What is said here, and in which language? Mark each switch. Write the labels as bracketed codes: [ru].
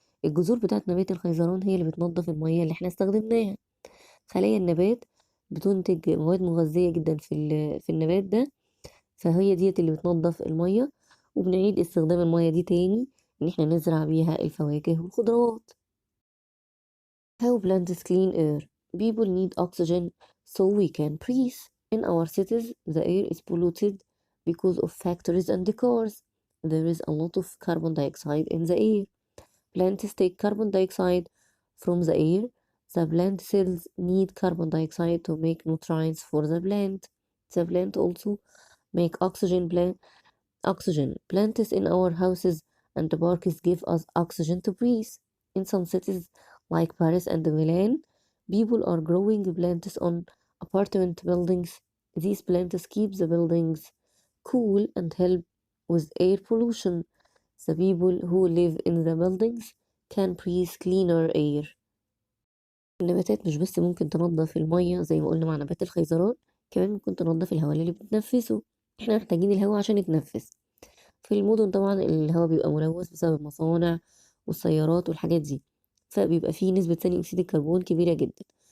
[ar] الجذور بتاعت نبات الخيزران هي اللي بتنظف المياه اللي احنا استخدمناها. خلايا النبات بتنتج مواد مغذية جدا في النبات ده، فهي ديت اللي بتنظف المية، وبنعيد استخدام المية دي تاني ان احنا نزرع بيها الفواكه والخضروات. [en] How plants clean air. People need oxygen so we can breathe. In our cities, the air is polluted because of factories and cars. There is a lot of carbon dioxide in the air. Plants take carbon dioxide from the air. The plant cells need carbon dioxide to make nutrients for the plant. The plant also make oxygen. Plants in our houses and parks give us oxygen to breathe. In some cities like Paris and Milan, people are growing plants on apartment buildings. These plants keep the buildings cool and help with air pollution. The people who live in the buildings can breathe cleaner air. [ar] النباتات مش بس ممكن تنظف المية زي ما قلنا مع نبات الخيزران، كمان ممكن تنظف الهواء اللي بنتنفسه. احنا محتاجين الهواء عشان نتنفس. في المدن طبعا الهواء بيبقى ملوث بسبب المصانع والسيارات والحاجات دي، فبيبقى فيه نسبة ثاني أكسيد الكربون كبيرة جدا.